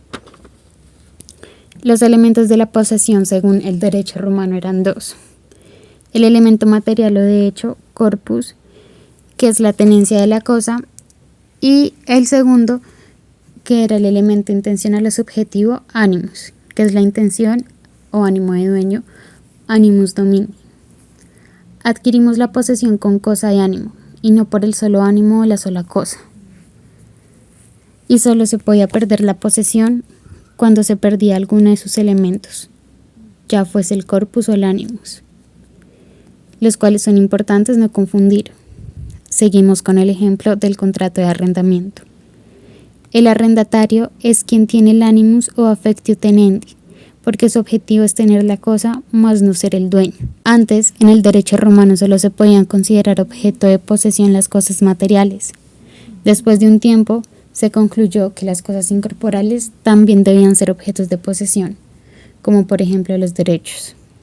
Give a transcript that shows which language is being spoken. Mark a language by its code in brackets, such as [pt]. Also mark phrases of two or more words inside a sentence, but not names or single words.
[es] Los elementos de la posesión según el derecho romano eran dos: el elemento material o de hecho, corpus, que es la tenencia de la cosa, y el segundo, que era el elemento intencional o subjetivo, animus, que es la intención o ánimo de dueño, [la] animus domini. [es] Adquirimos la posesión con cosa y ánimo, y no por el solo ánimo o la sola cosa. Y solo se podía perder la posesión cuando se perdía alguno de sus elementos, ya fuese el corpus o el animus, los cuales son importantes no confundir. Seguimos con el ejemplo del contrato de arrendamiento. El arrendatario es quien tiene el animus o [la] affectio tenendi, [es] porque su objetivo es tener la cosa, más no ser el dueño. Antes, en el derecho romano solo se podían considerar objeto de posesión las cosas materiales. Después de un tiempo, se concluyó que las cosas incorporales también debían ser objetos de posesión, como por ejemplo los derechos.